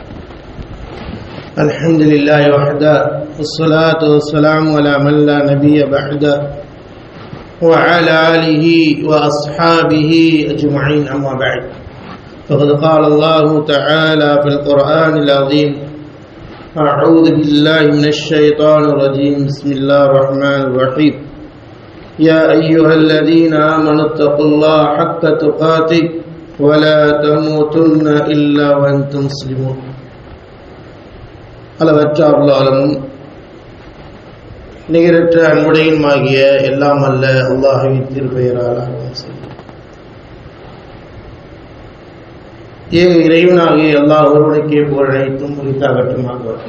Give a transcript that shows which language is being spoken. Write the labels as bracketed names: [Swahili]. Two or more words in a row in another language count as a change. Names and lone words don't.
[Arabic] الحمد لله وحده والصلاة والسلام على من لا نبي بعده وعلى آله وأصحابه أجمعين، أما بعد، فقد قال الله تعالى في القرآن العظيم: أعوذ بالله من الشيطان الرجيم، بسم الله الرحمن الرحيم. يا أيها الذين آمنوا اتقوا الله حق تقاته ولا تموتن إلا وأنتم مسلمون. [Tamil] அளவற்ற அருளாளனும் நிகரற்ற அன்புடையுமாகிய எல்லாம் அல்ல அல்லாஹ்வின் திருப்பெயரால் ஏக இறைவனாகிய அல்லாஹ் ஒருவனுக்கே புகழ் அனைத்தும் உரித்தாகட்டுமாக.